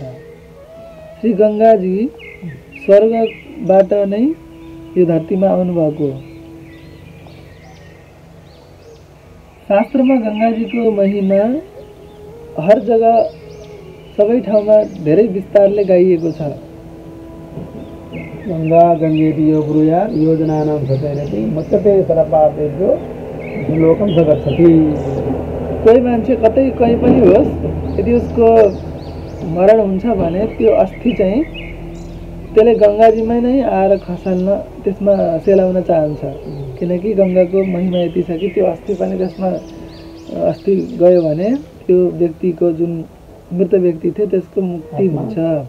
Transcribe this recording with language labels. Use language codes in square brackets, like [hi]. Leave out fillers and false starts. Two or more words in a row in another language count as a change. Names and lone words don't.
[ne] श्री गङ्गाजी स्वर्गबाट नै यो धरतीमा आउनुभएको हो। शास्त्रमा गङ्गाजीको महिमा हर जग्गा सबै ठाउँमा धेरै विस्तारले गाइएको छ। [sa] गङ्गा गङ्गेति यो ब्रूयात् योजनानां सचैरति मुच्यते सर्वपापेभ्यो लोकं स गच्छति। [ne] कोही मान्छे कतै कहीँ पनि होस्, यदि उसको मरण हुन्छ भने त्यो अस्थि चाहिँ त्यसले गङ्गाजीमै नै आएर खसाल्न त्यसमा सेलाउन चाहन्छ, किनकि गङ्गाको महिमा यति छ कि त्यो अस्थि पनि त्यसमा अस्थि गयो भने त्यो व्यक्तिको जुन मृत व्यक्ति थियो त्यसको मुक्ति हुन्छ।